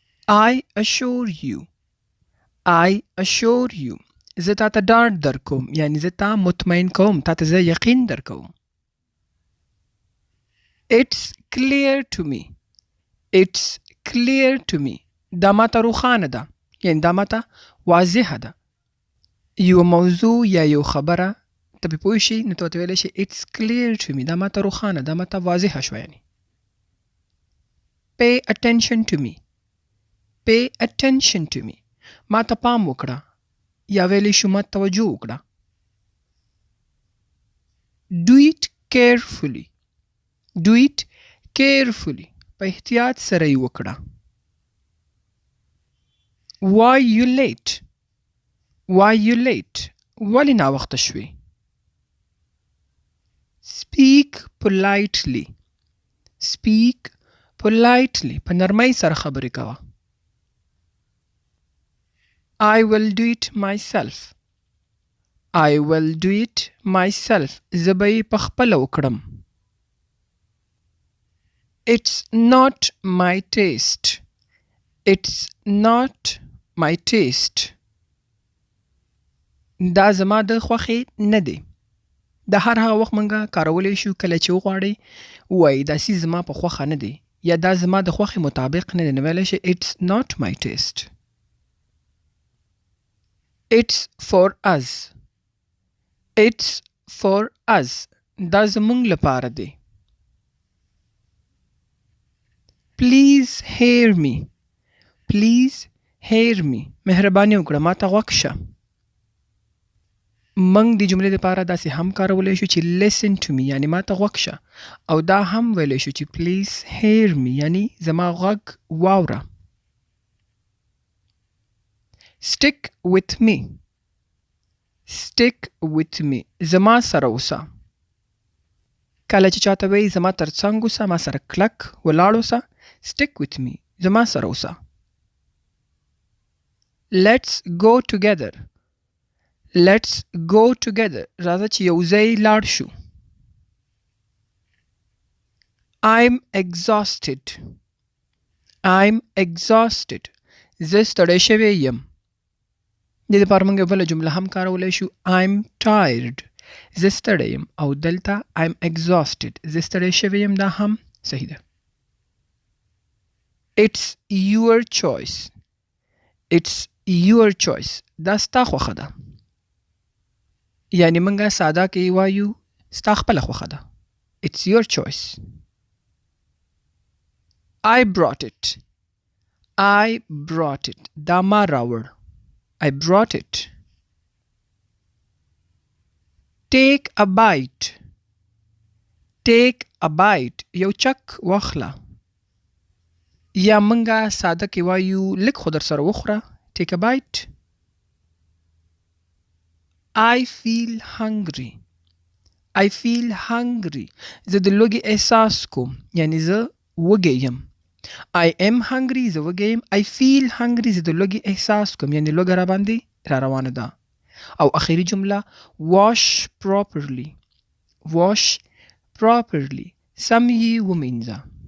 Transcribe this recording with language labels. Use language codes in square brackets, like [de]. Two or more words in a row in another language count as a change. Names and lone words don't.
[en] I assure you. I assure you. [ps] زه تا ته ډاډ درکوم یعنی زه تا مطمئن کوم تا ته زه یقین درکوم. [en] It's clear to me. It's clear to me. [ps] دا ماته روښانه ده یعنی دا ماته واضحه ده. یو موضوع یا یو خبره ته پې پوه شي نو ته ورته ویلی شي [en] It's clear to me. [ps] دا ماته روښانه دا ماته واضحه شوه یعنی. [en] Pay attention to me. Pay attention to me. [ps] ما ته پام وکړه یا ویلی شو ما توجه وکړه. [en] Do it carefully. Do it carefully. [ps] په احتیاط سره یې وکړه. [en] Why you late? Why you late? [ps] ولې ناوخته شوې؟ [en] Speak politely. Speak politely. [ps] په نرمۍ سره خبرې کوه. [en] I will do it myself. I will do it myself. [ps] زه به یې پخپله وکړم. [en] It's not my taste. It's not my taste. [ps] دا زما د خوښې نه دی. دا هر هغه وخت موږ کارولی شو کله چې وغواړئ ووایئ دا څیز زما په خوښه نه دی یا دا زما د خوښې مطابق نه دی نو ویلی شئ [en] It's not my taste. It's for us. It's for us. [ps] دا زمونږ لپاره دی. [en] Please hear me. Please hear me. [ps] مهرباني وکړه ما ته غوږ شه. موږ د جملې لپاره داسې هم کارولی شو چې [en] listen to me [ps] یعنی ما ته غوږ شه او دا هم ویلی شو چې [en] please hear me [ps] یعنی زما غوږ واوره. [en] Stick with me. Stick with me. [ps] زما سره اوسه. کله چې چاته وایي زما تر څنګ اوسه ما سره کلک ولاړ اوسه. [en] Stick with me. [ps] زما سره اوسه. [en] Let's go together. Let's go together. [ps] راځه چې یو ځای لاړ شو. [en] I'm exhausted. I'm exhausted. [ps] زه ستړی شوی یم. د دې لپاره موږ یو بله جمله هم کارولی شو [en] I'm tired. [ps] زه ستړی یم او دلته [en] I'm exhausted. [ps] زه ستړی شوی یم دا هم صحیح ده. [en] It's your choice. It's your choice. [ps] دا ستا خوښه ده. یعنی موږ ساده کې وایو ستا خپله خوښه ده. [en] It's your choice. I brought it. I brought it. [ps] دا ما راوړ. [en] I brought it. Take a bite. Take a bite. [ps] یو چک واخله. یا منګه ساده کې وایو لږ خو در سره وخوره. [en] Take a bite. I feel hungry. I feel hungry. [ps] زه د لوږې احساس کوم یعنی زه وږی یم. [en] I am hungry. [ps] زه وږی یم. [en] I feel hungry. [ps] زه د لوږې احساس کوم یعنی لوږه را باندې را روانه ده. او اخیری جمله [en] wash properly. Wash properly. [ps] سم یې ومینځه.